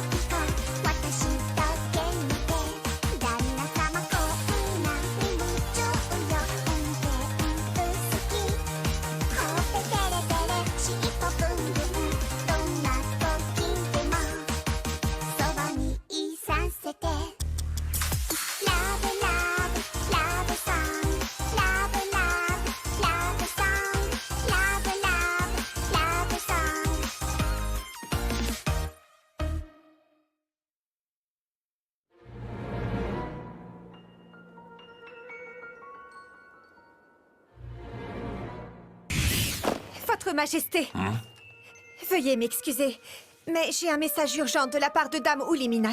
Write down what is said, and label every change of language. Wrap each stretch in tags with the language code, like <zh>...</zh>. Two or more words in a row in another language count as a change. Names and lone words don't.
<ja>ピコ私だけ見て旦那様こんなに夢中よ運転好きほっぺテレテレ尻尾ブンブンどんな時でもそばにいさせてラブラブラブソングラブラブラブソングラブラブラブソング</ja> <fr>Votre Majesté, veuillez m'excuser, mais j'ai un message urgent de la part de Dame Uliminas.</fr>